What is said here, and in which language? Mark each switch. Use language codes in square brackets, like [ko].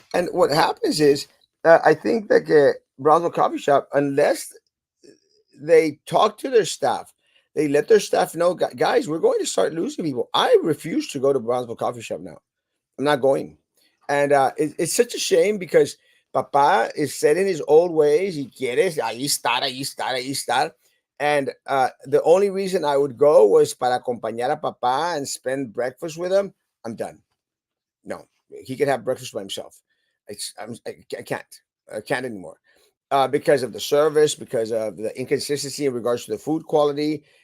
[en] And what happens is, I think that Brownsville Coffee Shop, unless they talk to their staff, they let their staff know, guys, we're going to start losing people. I refuse to go to Brownsville Coffee Shop now. I'm not going. And it's such a shame because Papa is set in his old ways. [es] He quieres ahí estar, ahí estar, ahí estar. [en] And the only reason I would go was [es] para acompañar a Papa [en] and spend breakfast with him. I'm done. No, he can have breakfast by himself. I can't. I can't anymore. Because of the service, because of the inconsistency in regards to the food quality.